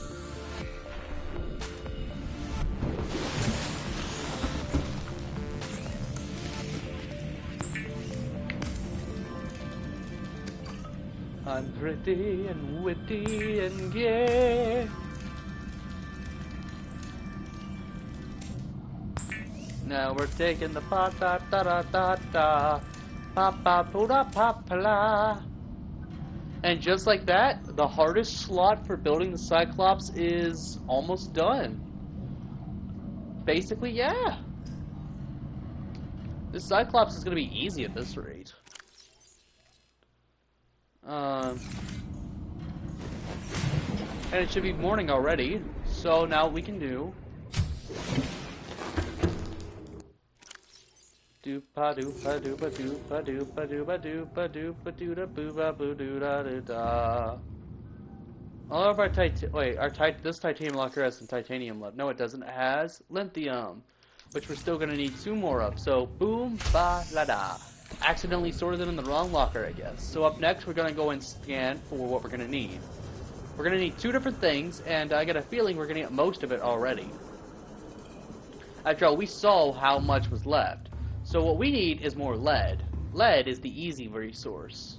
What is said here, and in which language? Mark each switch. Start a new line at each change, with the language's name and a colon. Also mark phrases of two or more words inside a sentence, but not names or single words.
English: I'm pretty and witty and gay. Now we're taking the pa da da da da da pa pa poo da pa pa la. And just like that, the hardest slot for building the Cyclops is almost done. Basically, yeah. This Cyclops is gonna be easy at this rate. And it should be morning already, so now what we can do doopa doopa doopa doopa doopa doopa doopa doopa dooda booba boo dooda doo da. All of our this titanium locker has some titanium left. No, it doesn't. It has lithium, which we're still gonna need 2 more of. So boom ba la da. Accidentally sorted them in the wrong locker, I guess. So up next, we're gonna go and scan for what we're gonna need. We're gonna need 2 different things, and I got a feeling we're gonna get most of it already. After all, we saw how much was left. So what we need is more lead. Lead is the easy resource.